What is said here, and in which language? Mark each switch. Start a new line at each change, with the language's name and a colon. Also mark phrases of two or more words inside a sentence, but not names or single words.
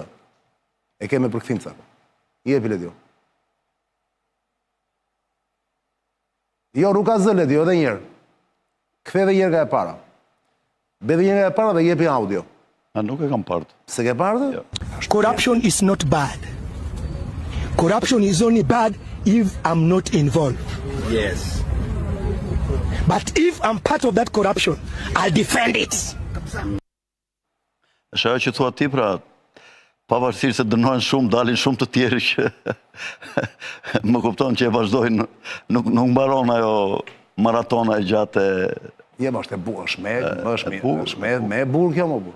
Albanian: E keme përkthim Sako. Jepi Ledio. Jo, nuk ka zë Ledio, edhe njerë. Kthe edhe njerë nga e para. Be dhe njerë nga e para dhe jepi audio. A nuk e kam partë. Se ke partë?
English: Corruption is not bad. Corruption is only bad if I'm not involved. Yes. But if I'm part of that corruption, I'll defend it.
Albanian: Është ajo që thua ti, pra, pavarësisht se dënohen shumë, dalin shumë të tjerë që më kupton që e vazhdojnë, nuk mbaron ajo maratona e gjatë Je, më është e burë, është me e burë kjo më burë.